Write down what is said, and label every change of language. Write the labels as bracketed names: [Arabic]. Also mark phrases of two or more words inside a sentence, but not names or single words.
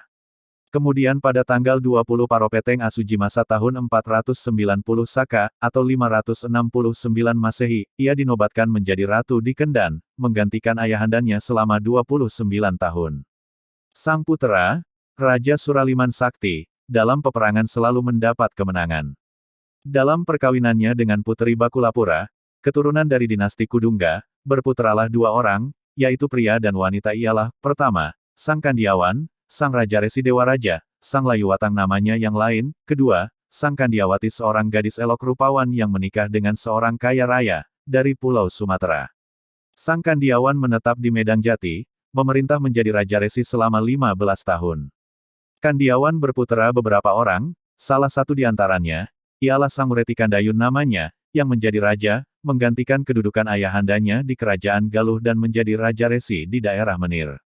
[Indonesian] Kemudian pada tanggal 20 Paropeteng Asujimasa tahun 490 Saka, atau 569 Masehi, ia dinobatkan menjadi ratu di Kendan, menggantikan ayahandanya selama 29 tahun. Sang putra, Raja Suraliman Sakti, dalam peperangan selalu mendapat kemenangan. Dalam perkawinannya dengan Putri Bakulapura, keturunan dari dinasti Kudungga, berputeralah 2 orang, yaitu pria dan wanita ialah, pertama, Sang Kandiawan, Sang Raja Resi Dewa Raja, Sang Layuwatang namanya yang lain, kedua, Sang Kandiawati seorang gadis elok rupawan yang menikah dengan seorang kaya raya, dari Pulau Sumatera. Sang Kandiawan menetap di Medang Jati, memerintah menjadi Raja Resi selama 15 tahun. Kandiawan berputera beberapa orang, salah satu di antaranya, ialah Sang Ureti Kandayun namanya, yang menjadi raja, menggantikan kedudukan ayahandanya di Kerajaan Galuh dan menjadi Raja Resi di daerah Menir.